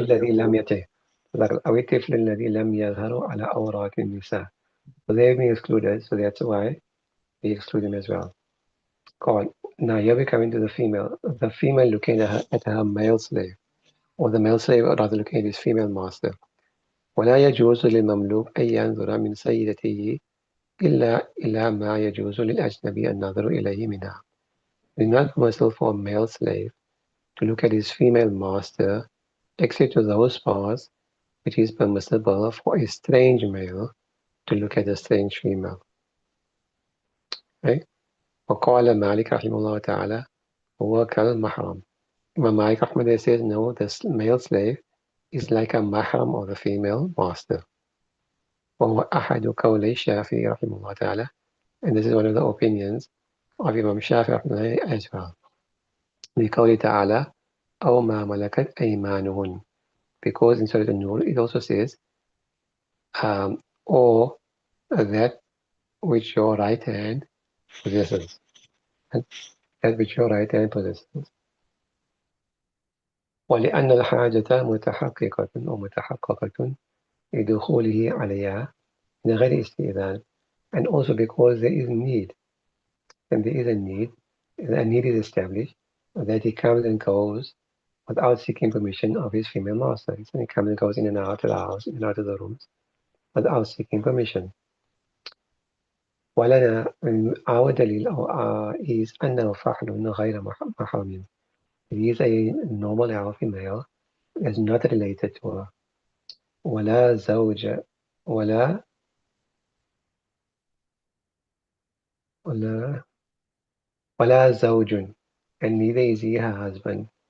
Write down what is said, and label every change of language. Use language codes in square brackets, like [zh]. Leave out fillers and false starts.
[ar] الذي لم يطع أو الطفل الذي لم يظهر على عورات النساء. [en] So they've been excluded, so that's why we exclude them as well. Call. Now here we come into the female. The female looking at her male slave, or the male slave rather looking at his female master. [ar] ولا يجوز للمملوك أن ينظر من سيدته إلا إلى ما يجوز للأجنبي النظر إليه منها. [en] It is not permissible for a male slave to look at his female master except to those parts which is permissible for a strange male to look at a strange female. Right? [ar] وقال مالك رحمه الله تعالى هو كالمحرم. [en] Imam Malik Ahmad says no, the male slave is like a mahram or the female master. [ar] وهو أحد قولي الشافعي رحمه الله تعالى, [en] and this is one of the opinions of Imam Shafi'i as well. [ar] لقوله تعالى أو ما ملكت أيمانهن, [en] because in Surah An-Nur it also says or that which your right hand possesses. That which your right hand possesses. [ar] ولأن الحاجة متحققة ومتحققة لدخوله عليها من غير استئذان, [en] and also because there is need, and there is a need is established that he comes and goes without seeking permission of his female master. So he comes and goes in and out of the house, in and out of the rooms, without seeking permission. [ar] ولنا [en] our dalil is [ar] أنه فحل غير محرم. [en] He is a normal healthy male, is not related to her. [ar] ولا زوج ولا ولا ولا زوج, [en] and neither is he her husband.